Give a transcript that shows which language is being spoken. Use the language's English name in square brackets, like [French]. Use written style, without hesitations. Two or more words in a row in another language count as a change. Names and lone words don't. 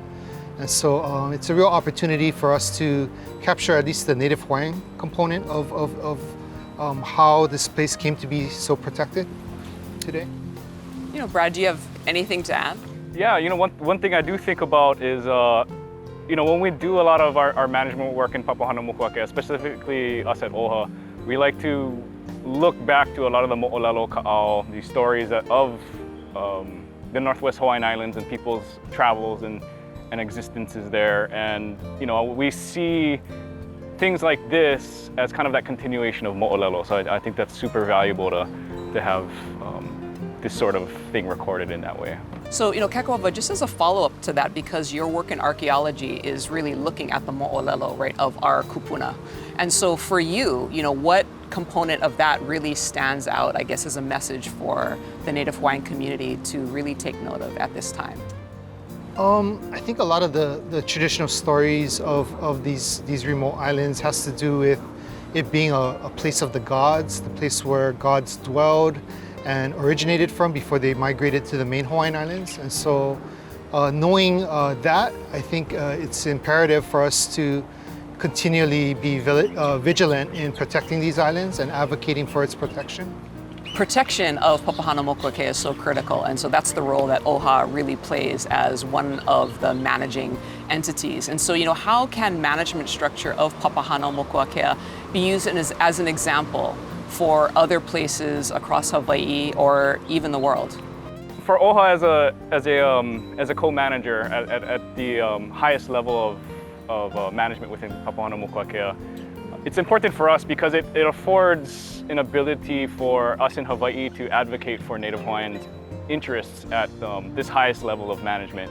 [English] And so it's a real opportunity for us to capture at least the Native Hawaiian component of how this place came to be so protected today. Brad, do you have anything to add? Yeah, one thing I do think about is, when we do a lot of our management work in Papahanaumokuakea, specifically us at ʻOha, we like to look back to a lot of the [Hawaiian] moʻolelo ka'au, [English] these stories of the Northwest Hawaiian Islands and people's travels and existences there. And, we see things like this as kind of that continuation of moʻolelo. So I think that's super valuable to have this sort of thing recorded in that way. So, Kekuewa, just as a follow-up to that, because your work in archaeology is really looking at the moʻolelo, right, of our kupuna. And so for you, what component of that really stands out, I guess, as a message for the Native Hawaiian community to really take note of at this time? I think a lot of the traditional stories of these remote islands has to do with it being a place of the gods, the place where gods dwelled and originated from before they migrated to the main Hawaiian Islands. And so knowing that, I think it's imperative for us to continually be vigilant in protecting these islands and advocating for its protection. Protection of Papahanaumokuakea is so critical, and so that's the role that ʻOha really plays as one of the managing entities. And so, how can management structure of Papahanaumokuakea be used as an example for other places across Hawaii or even the world? For ʻOha as a co-manager at the highest level of management within Papahanaumokuakea, it's important for us because it affords an ability for us in Hawaii to advocate for Native Hawaiian interests at this highest level of management.